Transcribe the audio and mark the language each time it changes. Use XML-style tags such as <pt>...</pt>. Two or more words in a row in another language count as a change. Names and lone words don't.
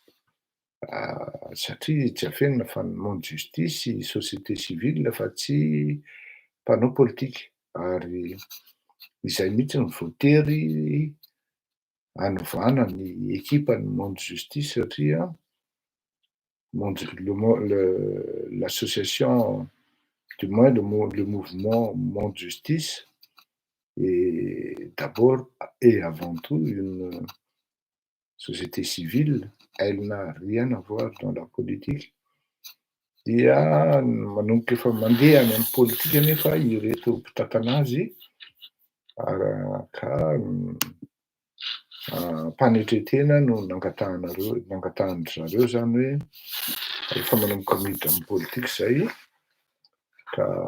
<mg>satria jiafenina fa ny monde justice</mg> <fr>société civile</fr> <mg>fa tsy mpanao politika ary izay mihitsy ny voatery hanovana ny ekipan'ny monde justice satria</mg> <fr>l'association, du moins le mouvement monde justice est d'abord et avant tout une société civile, elle n'a rien à voir dans la politique.</fr> <mg>Dia manomboka efa mandeha any amin'ny politika nefa ireto mpitantana azy ka mpanetretena no nangatahany zareo zany hoe rehefa manomboka miditra amin'ny politika zay ka</mg>